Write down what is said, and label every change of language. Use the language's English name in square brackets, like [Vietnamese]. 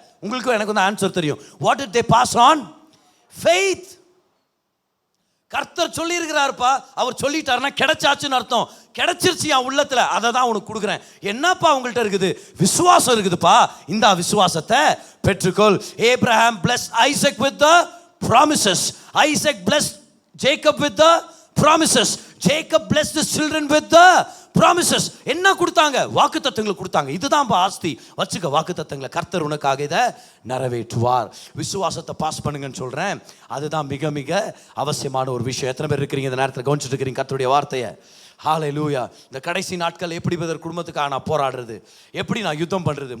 [Tamil] உங்களுக்கும் எனக்கு ஆன்சர் தெரியும். [English] What did they pass on? Faith. [Tamil] கர்த்தர் சொல்லி இருக்கிறாருப்பா, அவர் சொல்லிட்டாருன்னா கிடைச்சாச்சுன்னு அர்த்தம். கிடைச்சிருச்சு என் உள்ளத்துல, அதை தான் உனக்கு கொடுக்குறேன். என்னப்பா உங்கள்கிட்ட இருக்குது? விசுவாசம் இருக்குதுப்பா, இந்த விசுவாசத்தை பெற்றுக்கொள். [English] Abraham blessed Isaac with the promises. Isaac blessed Jacob with the promises. Jacob blessed his children with the promises. [Tamil] என்ன கொடுத்தாங்க? வாக்குத்தத்தங்களை கொடுத்தாங்க. இதுதான் ஆஸ்தி. வச்சுக்க வாக்குத்தத்தங்களை, கர்த்தர் உனக்காக இதை நிறைவேற்றுவார். விசுவாசத்தை பாஸ் பண்ணுங்கன்னு சொல்றேன். அதுதான் மிக மிக அவசியமான ஒரு விஷயம். எத்தனை பேர் இருக்கிறீங்க இந்த நேரத்தில் கவனிச்சுட்டு இருக்கிறீங்க கர்த்தருடைய வார்த்தையை? ஹல்லேலூயா. இந்த கடைசி நாட்கள் எப்படி குடும்பத்துக்காக நான் போராடுறது, எப்படி நான் யுத்தம் பண்றது?